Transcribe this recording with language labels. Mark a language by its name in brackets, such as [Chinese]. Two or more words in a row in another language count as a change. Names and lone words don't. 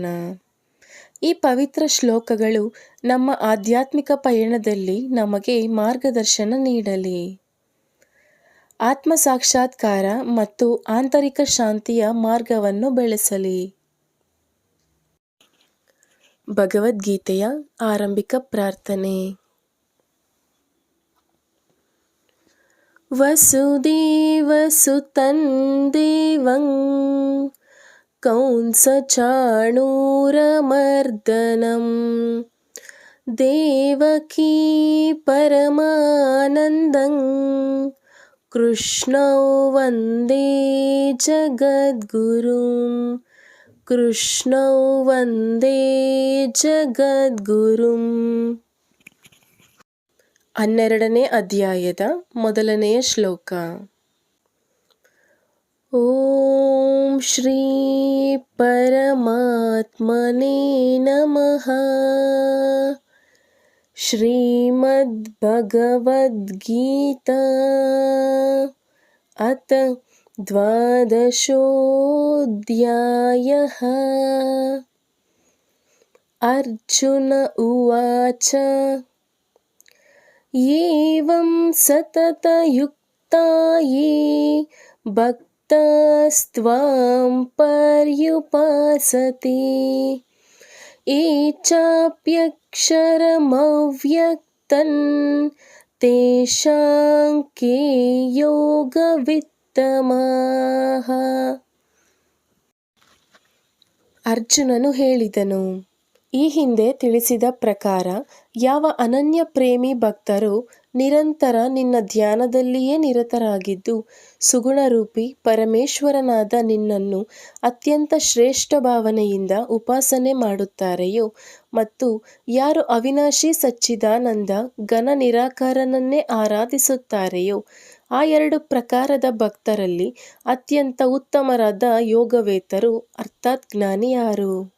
[Kannada] ಈ ಪವಿತ್ರ ಶ್ಲೋಕಗಳು ನಮ್ಮ ಆಧ್ಯಾತ್ಮಿಕ ಪಯಣದಲ್ಲಿ ನಮಗೆ ಮಾರ್ಗದರ್ಶನ ನೀಡಲಿ. ಆತ್ಮ ಸಾಕ್ಷಾತ್ಕಾರ ಮತ್ತು ಆಂತರಿಕ ಶಾಂತಿಯ ಮಾರ್ಗವನ್ನು ಬೆಳೆಸಲಿ. ಭಗವದ್ಗೀತೆಯ ಆರಂಭಿಕ ಪ್ರಾರ್ಥನೆ. [Sanskrit] ವಸುದೇವ ಸುತಂ ದೇವಂ ಕಂಸಚಾಣೂರಮರ್ದನಂ ದೇವಕೀ ಪರಮಾನಂದಂ ಕೃಷ್ಣೌ ವಂದೇ ಜಗದ್ಗುರುಂ. ಕೃಷ್ಣೌ ವಂದೇ ಜಗದ್ಗುರುಂ. [Kannada] 12ನೇ ಅಧ್ಯಾಯದ ಮೊದಲನೆಯ ಶ್ಲೋಕ. [Sanskrit] ಓಂ ಶ್ರೀ ಪರಮಾತ್ಮನೇ ನಮಃ. ಶ್ರೀಮದ್ಭಗವದ್ಗೀತಾ ಅಥ 12ೋऽಧ್ಯಾಯಃ. ಅರ್ಜುನ ಉವಾಚ ಏವಂ ಸತತಯುಕ್ತಾ ಯೇ ಭಕ್ತಾಸ್ತ್ವಾಂ ಪರ್ಯುಪಾಸತೆ ಯೇ ಚಾಪ್ಯಕ್ಷರಮವ್ಯಕ್ತಂ ತೇಷಾಂ ಕೇ ಯೋಗವಿತ್ತಮಾಃ. [Kannada] ಅರ್ಜುನನು ಹೇಳಿದನು, ಈ ಹಿಂದೆ ತಿಳಿಸಿದ ಪ್ರಕಾರ ಯಾವ ಅನನ್ಯ ಪ್ರೇಮಿ ಭಕ್ತರು ನಿರಂತರ ನಿನ್ನ ಧ್ಯಾನದಲ್ಲಿಯೇ ನಿರತರಾಗಿದ್ದು ಸುಗುಣರೂಪಿ ಪರಮೇಶ್ವರನಾದ ನಿನ್ನನ್ನು ಅತ್ಯಂತ ಶ್ರೇಷ್ಠ ಭಾವನೆಯಿಂದ ಉಪಾಸನೆ ಮಾಡುತ್ತಾರೆಯೋ ಮತ್ತು ಯಾರು ಅವಿನಾಶಿ ಸಚ್ಚಿದಾನಂದ ಘನ ನಿರಾಕಾರನನ್ನೇ ಆರಾಧಿಸುತ್ತಾರೆಯೋ ಆ 2 ಪ್ರಕಾರದ ಭಕ್ತರಲ್ಲಿ ಅತ್ಯಂತ ಉತ್ತಮರಾದ ಯೋಗವೇತರು ಅರ್ಥಾತ್ ಜ್ಞಾನಿ ಯಾರು?